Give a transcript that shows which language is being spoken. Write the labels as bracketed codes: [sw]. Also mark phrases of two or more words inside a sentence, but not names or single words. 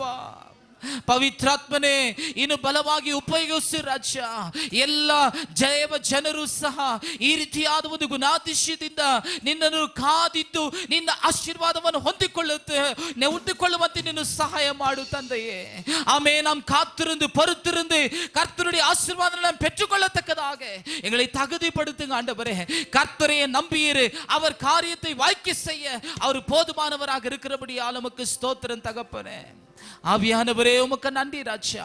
[kn] ಪವಿತ್ರಾತ್ಮನೇ, ಇನ್ನು ಬಲವಾಗಿ ಉಪಯೋಗಿಸಿ ರಾಜ್ಯ. ಎಲ್ಲ ಜನರು ಸಹ ಈ ರೀತಿಯಾದ ಒಂದು ಗುಣಾತಿಶಯದಿಂದ ನಿನ್ನನ್ನು ಕಾದಿದ್ದು ನಿನ್ನ ಆಶೀರ್ವಾದವನ್ನು ಹೊಂದಿಕೊಳ್ಳುವಂತೆ ನೀನು ಸಹಾಯ ಮಾಡು ತಂದೆಯೇ. [ta] ஆமே, நாம் காத்திருந்து பொறுத்திருந்து கர்த்தருடைய ஆசீர்வாதங்களை நாம் பெற்றுக்கொள்ளத்தக்கதாக எங்களை தகுதிப்படுத்துங்க ஆண்டவரே. கர்த்தரையே நம்பியிரு, அவர் காரியத்தை வாய்க்க செய்ய அவர் போதுமானவராக இருக்கிறபடியால் உமக்கு ஸ்தோத்திரம் தகப்பனே. ஆவியானவரே, உமக்கு நன்றி ராஜா.